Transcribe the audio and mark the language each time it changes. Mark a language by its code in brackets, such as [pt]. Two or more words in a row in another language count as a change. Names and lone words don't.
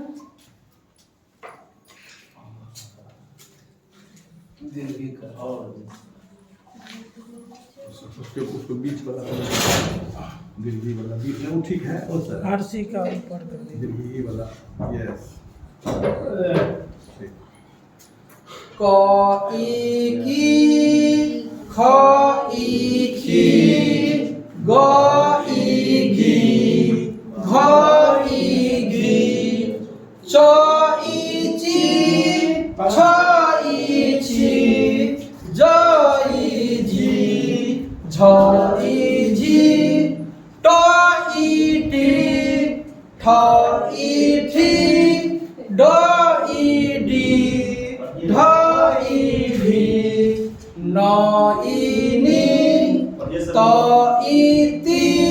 [hi] उसको बीच वाला दिल्ली वाला बीच में, वो ठीक है, वो सर आरसी का ऊपर कर दीजिए। दिल्ली वाला, यस। क ई की, ख ई की, ग ई घी, घ ई घी, च ई ची, छ ई छी, ज ई जी, झ ई झी, ट ई टी, ठ ई ठी, ड ई डी, ढ ई ढी, न ई नी, त ई ती,